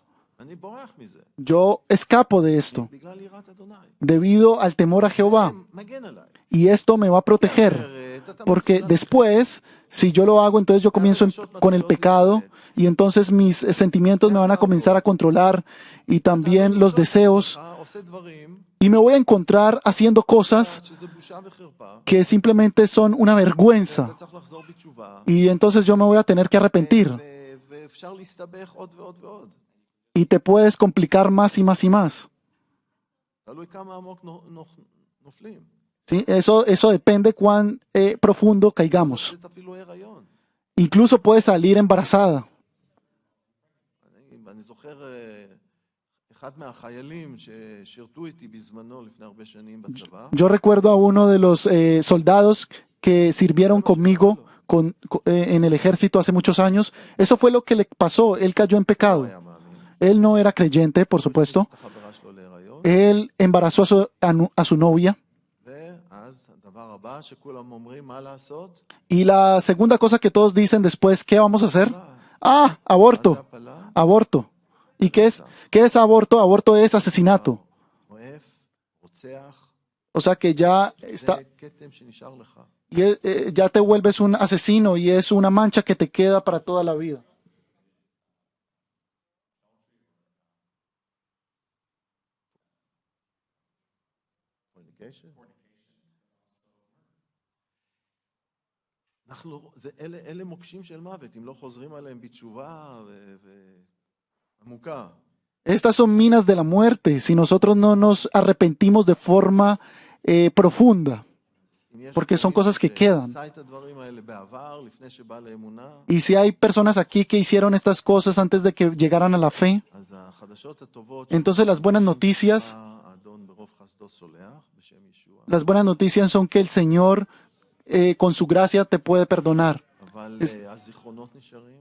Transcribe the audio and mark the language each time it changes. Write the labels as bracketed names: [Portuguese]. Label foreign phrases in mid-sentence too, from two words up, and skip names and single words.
[Hebrew] אני בורח מזה, [Spanish] Yo escapo de esto [Hebrew] בגלל יראת אדוני. [Spanish] debido al temor a Jehová [Hebrew] מגן עליי. [Spanish] y esto me va a proteger. Porque después, si yo lo hago, entonces yo comienzo con el pecado y entonces mis sentimientos me van a comenzar a controlar y también los deseos [Hebrew] עושה דברים [Spanish] y me voy a encontrar haciendo cosas [Hebrew] שזה בושה וחרפה, [Spanish] que simplemente son una vergüenza [Hebrew] אתה צריך לחזור בתשובה, [Spanish] y entonces yo me voy a tener que arrepentir [Hebrew] ואפשר להסתבך עוד ועוד ועוד. [Spanish] y te puedes complicar más y más y más. [Hebrew] תלוי כמה עמוק נופלים. [Spanish] ¿Sí? Eso depende cuán profundo caigamos. [Hebrew] זה אפילו הריון. [Spanish] Incluso puedes salir embarazada. [Hebrew] אני זוכר אחד מהחיילים ששירתו איתי בזמנו לפני הרבה שנים בצבא. [Spanish] Yo recuerdo a uno de los soldados que sirvieron conmigo en el ejército hace muchos años. Eso fue lo que le pasó. Él cayó en pecado. [Hebrew] היה מאמין. [Spanish] Él no era creyente, por supuesto. [Hebrew] את החברה שלו להיריון. [Spanish] Él embarazó a su novia. [Hebrew] ואז הדבר הבא שכולם אומרים מה לעשות? [Spanish] Y la segunda cosa que todos dicen después, ¿qué vamos a hacer? Ah, [Hebrew] מה זה [Spanish] aborto. [Hebrew] הפלה? [Spanish] Aborto. ¿Y qué es aborto? Aborto es asesinato. [Hebrew] אוהב, רוצח, [Spanish] O sea que ya [Hebrew] זה [Spanish] está, [Hebrew] כתם שנשאר לך. [Spanish] ya te vuelves un asesino y es una mancha que te queda para toda la vida. Fornication. [Hebrew] אלה מוקשים של מוות, אם לא חוזרים עליהם בתשובה ועמוקה. [Spanish] Estas son minas de la muerte si nosotros no nos arrepentimos de forma profunda. Porque son cosas que quedan. [Hebrew] עשה את הדברים האלה בעבר, לפני שבא לאמונה, [Spanish] Y si hay personas aquí que hicieron estas cosas antes de que llegaran a la fe, [Hebrew] אז החדשות הטובות, [Spanish] entonces las buenas noticias, [Hebrew] האדון ברוב חסדו סולח, בשם ישוע, [Spanish] las buenas noticias son que el Señor con su gracia te puede perdonar. [Hebrew] אבל הזיכרונות נשארים.